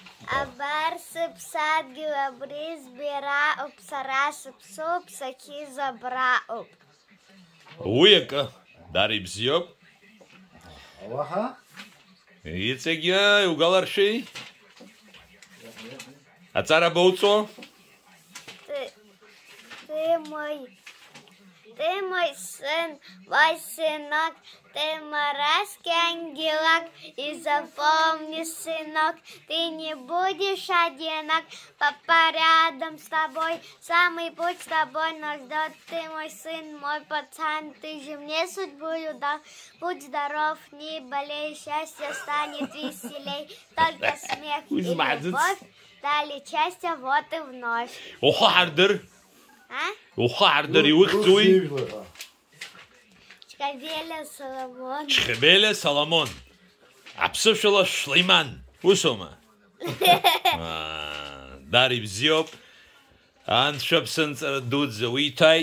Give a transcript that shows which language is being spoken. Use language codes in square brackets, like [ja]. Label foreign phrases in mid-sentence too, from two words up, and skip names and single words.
[ab] Абар сыԥсадгьыл абри збираҟоуп, сара сыԥсоуп, сахьизабраҟоуп. Уи акы дара ибзиоуп. Уаҳа? Иҵегьы иугаларшәи? Аҵара боуҵо? [ru] Ты мой сын, мой сынок, ты морозкий ангелок, и запомни, сынок, ты не будешь одинок, папа рядом с тобой, самый путь с тобой нас ждет. Ты мой сын, мой пацан, ты же мне судьбу дал, будь здоров, не болей, счастье станет веселей, только смех и любовь дали счастье вот и вновь. [ab] Уху ҳардыр? А? Уху ҳардыр иухьӡуи? Чхабеля Соломон. Чхабеля Соломон. Аԥсышәала Шлеиман. Усоума? Дара ибзиоуп. Анцәа ԥсынҵра дуӡӡа уиҭааит.